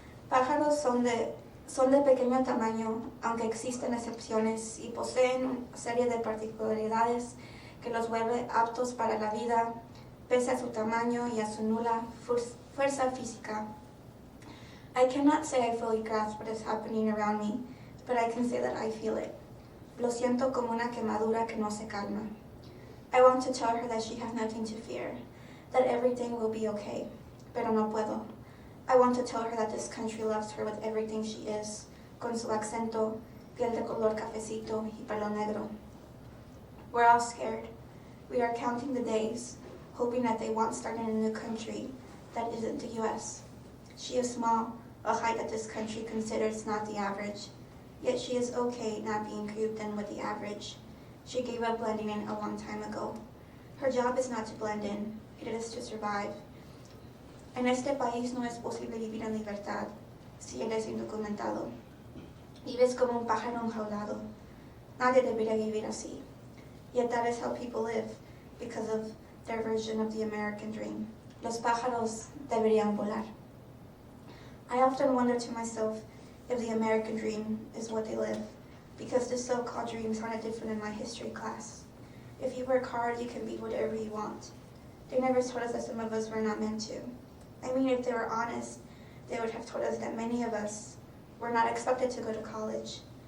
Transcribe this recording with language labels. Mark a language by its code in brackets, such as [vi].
[es] Pájaros son de pequeño tamaño, aunque existen excepciones y poseen una serie de particularidades que los vuelve aptos para la vida, pese a su tamaño y a su nula fuerza física. [en] I cannot say I fully grasp what is happening around me, but I can say that I feel it. [es] Lo siento como una quemadura que no se calma. [en] I want to tell her that she has nothing to fear, that everything will be okay, [es] pero no puedo. [en] I want to tell her that this country loves her with everything she is, [es] con su acento, piel de color cafecito y pelo negro. [en] We're all scared. We are counting the days, hoping that they won't start in a new country that isn't the U.S. She is small, a height that this country considers not the average. yet she is okay not being grouped in with the average. She gave up blending in a long time ago. Her job is not to blend in, it is to survive. [es] En este país no es posible vivir en libertad si eres indocumentado. Vives como un pájaro enjaulado. Nadie debería vivir así. [en] Yet that is how people live because of their version of the American dream. [es] Los pájaros deberían volar. [en] I often wonder to myself if the American dream is what they live, because the so-called dreams sounded different in my history class. If you work hard, you can be whatever you want. They never told us that some of us were not meant to. I mean, if they were honest, they would have told us that many of us were not expected to go to college.